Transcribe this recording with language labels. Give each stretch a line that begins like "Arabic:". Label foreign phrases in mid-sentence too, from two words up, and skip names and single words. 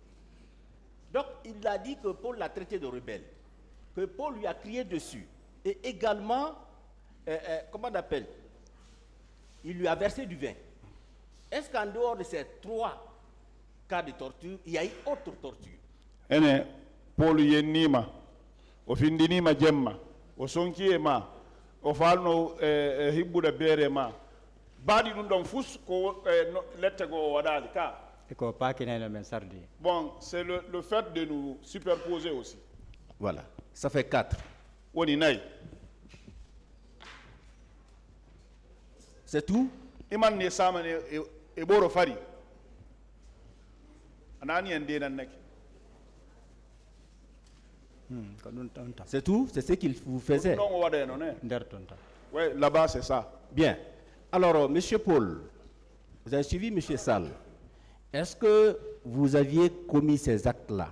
French: Donc, il a dit que Paul l'a traité de rebelle, que Paul lui a crié dessus. Et également, comment on appelle? Il lui a versé du vin. Est-ce qu'en dehors de ces 3 cas de torture, il y a eu autre torture?
Fula: Paul yennima, o findinima jemma, o sonkiyema, o falno hibbude beere ma. Baadi ɗum ɗon fus ko lette go waɗali ka.
French: Bon, c'est le fait de nous superposer aussi. Voilà, ça fait 4. C'est tout? Iman ne sama e boro fari. Anani ende nan nek. C'est tout? C'est ce qu'il vous faisait? Oui, là-bas c'est ça. Bien. Alors, monsieur Paul, vous avez suivi monsieur Sall. Est-ce que vous aviez commis ces actes-là?